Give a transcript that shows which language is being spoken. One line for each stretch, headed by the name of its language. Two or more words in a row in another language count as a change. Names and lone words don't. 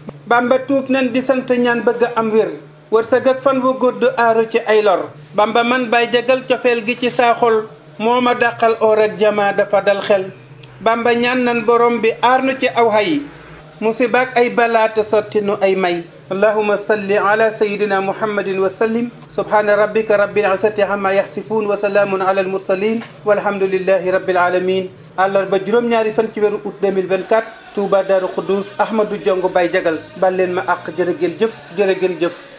Wolof: Bamba tuub nañ di sant ñaan bëgg am wér, wërsëg ak fan wu gudd aaru ci ay lor. Bamba man bay jagal cofeel gi ci saa xol, moo ma dàqal or ak jamaa dafa dal xel. Bamba ñaan nan Borom bi aar nu ci aw hay, musiba ak ay balaa te sotti nu ay may.
Arabic: اللهم صل على سيدنا محمد وسلم سبحان ربك رب العزة عما يصفون وسلام على المرسلين والحمد لله رب العالمين.
Wolof: Àllarba juróom-ñaari fan ci weeru
French: août deux mille vingt-quatre,
Wolof: Touba Darou Khoudoss, Ahmadou Diongo Baye Diagal. Bal leen ma àq, jërë ngeen jëf, jërë ngeen jëf,